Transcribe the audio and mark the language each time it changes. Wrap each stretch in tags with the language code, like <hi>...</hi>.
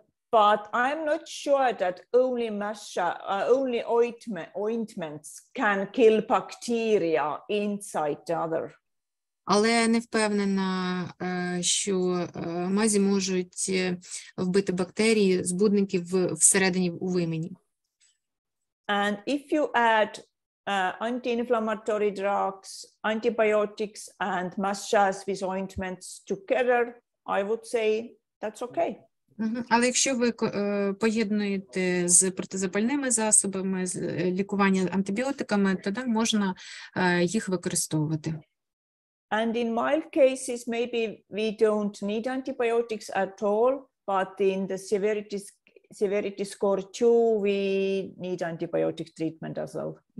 <en>But I'm not sure that only ointments can kill bacteria inside the other.</en> <uk>Але не впевнена, що мазі можуть вбити бактерії, збудників всередині у вимені.</uk> <en>And if you add anti-inflammatory drugs, antibiotics and massage with ointments together, I would say that's okay.</en> <uk>Але якщо ви поєднуєте з протизапальними засобами, з лікування антибіотиками, тоді можна їх використовувати.</uk> <en>And in mild cases, maybe we don't need antibiotics at all, but in the severity score 2, we need antibiotic treatment as well.</en>